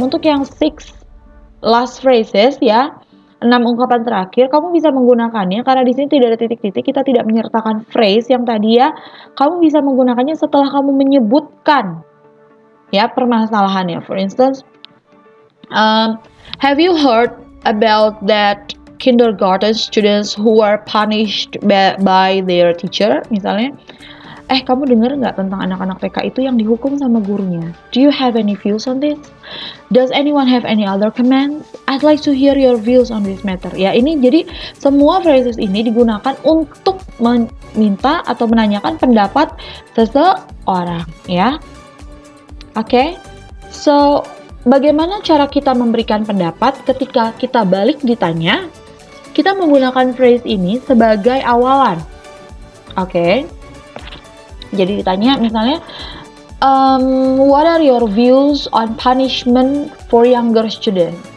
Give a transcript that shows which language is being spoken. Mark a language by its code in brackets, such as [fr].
[id] Untuk yang 6 [en] last phrases [id] ya, 6 ungkapan terakhir, kamu bisa menggunakannya karena di sini tidak ada titik-titik, kita tidak menyertakan phrase yang tadi ya. Kamu bisa menggunakannya setelah kamu menyebutkan ya permasalahannya. [en] For instance, have you heard about that kindergarten students who are punished by their teacher? [id] Misalnya, kamu dengar nggak tentang anak-anak TK itu yang dihukum sama gurunya? [en] Do you have any views on this? Does anyone have any other comments? I'd like to hear your views on this matter. [id] Ya, ini jadi semua phrases ini digunakan untuk meminta atau menanyakan pendapat seseorang, ya. Oke, so bagaimana cara kita memberikan pendapat ketika kita balik ditanya? Kita menggunakan phrase ini sebagai awalan. Oke, jadi ditanya misalnya, [en] what are your views on punishment for younger students?